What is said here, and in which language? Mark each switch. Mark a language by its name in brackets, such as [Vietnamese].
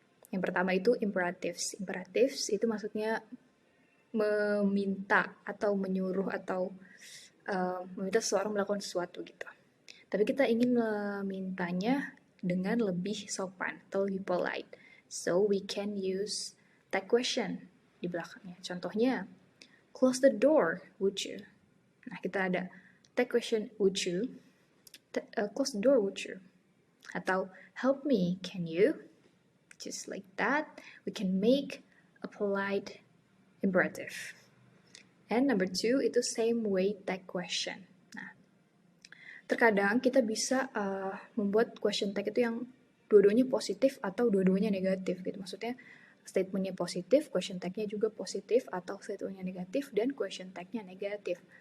[Indonesian] Yang pertama itu imperatives. Imperatives itu maksudnya meminta atau menyuruh atau meminta seseorang melakukan sesuatu gitu. Tapi kita ingin memintanya dengan lebih sopan atau lebih polite. [English] So we can use tag question [Indonesian] di belakangnya. [English] Contohnya, close the door, would you? [Indonesian] Nah, kita ada [English] tag question, would you? Close the door, would you? Atau, help me, can you? Just like that, we can make a polite imperative. And number 2, itu same way tag question. [Indonesian] Nah, terkadang kita bisa membuat question tag itu yang dua-duanya positif atau dua-duanya negatif gitu. Maksudnya statementnya positif, question tag-nya juga positif, atau statementnya negatif dan question tag-nya negatif.